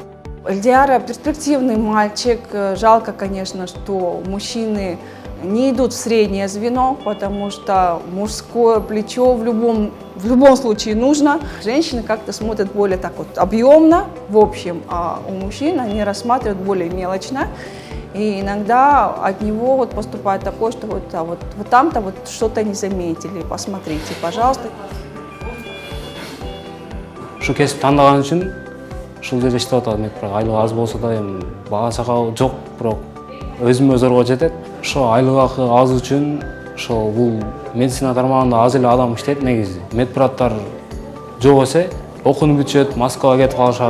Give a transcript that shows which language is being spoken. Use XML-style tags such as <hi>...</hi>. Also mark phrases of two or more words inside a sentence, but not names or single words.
<ru>Элдияр перспективный мальчик. Жалко, конечно, что мужчины не идут в среднее звено, потому что мужское плечо в любом случае нужно. Женщины как-то смотрят более так вот объемно, в общем, а у мужчин они рассматривают более мелочно. И иногда от него вот поступает такое, что вот там-то вот что-то не заметили, посмотрите, пожалуйста.</ru> <ky>Шу кесип тандаган үчүн ушул жерде иштеп атат медбрат. Айлык аз болсо да эми бага сакал жок, бирок өзүмө зорго жетет. Ошо айлык акы аз үчүн ошо бул медицина тармагында аз эле адам иштейт негизи. Медбраттар жок эсе окууну бүтүшөт, Москвага кетип калышат.</ky>